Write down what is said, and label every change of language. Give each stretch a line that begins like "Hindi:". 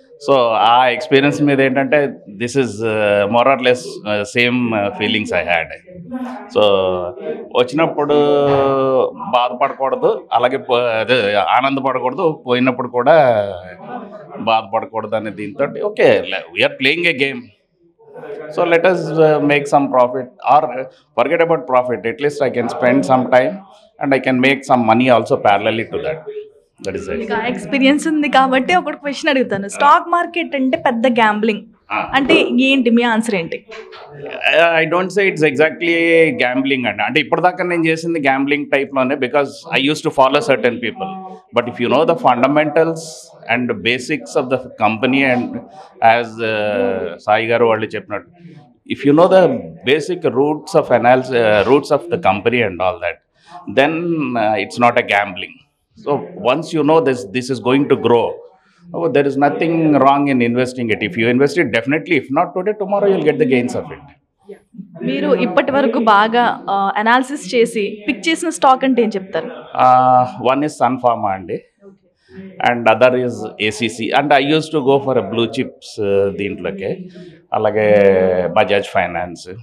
English: so
Telugu: ఆ experience మీద ఏంటంటే
English: This is more or less same feelings I had.
Telugu: So వచ్చినప్పుడు బాధపడకూడదు, అలాగే అదే ఆనందపడకూడదు, పోయినప్పుడు కూడా బాధపడకూడదు అనే దీంతో
English: Okay we are playing a game. So let us make some profit or forget about profit. At least I can spend some time and I can make some money also parallelly to that. That is it.
Telugu: Experience ఉంది కాబట్టి ఒక question అడుగుతాను. Stock market అంటే పెద్ద gambling అంటే ఏంటి, మీ answer ఏంటి?
English: I don't say it's exactly gambling అండి.
Telugu: అంటే ఇప్పటిదాకా నేను చేసింది gambling టైప్లోనే,
English: Because I use to follow certain people. But if you know the fundamentals and basics of the company, and as
Telugu: Sai గారు వాళ్ళు చెప్పినట్టు,
English: If you know the basic roots of the company and all that, then it's not a gambling. So once you know this is going to grow, there is nothing wrong in investing it. If you invest it, definitely, if not today, tomorrow you'll get the gains of it.
Telugu: మీరు ఇప్పటి వరకు బాగా analysis చేసి pick చేసిన stock అంటే ఏం చెప్తారు?
English: One is Sun Pharma అండి, and other is ACC. And I use to go for blue chips
Telugu: దీంట్లోకే, అలాగే
English: Bajaj finance.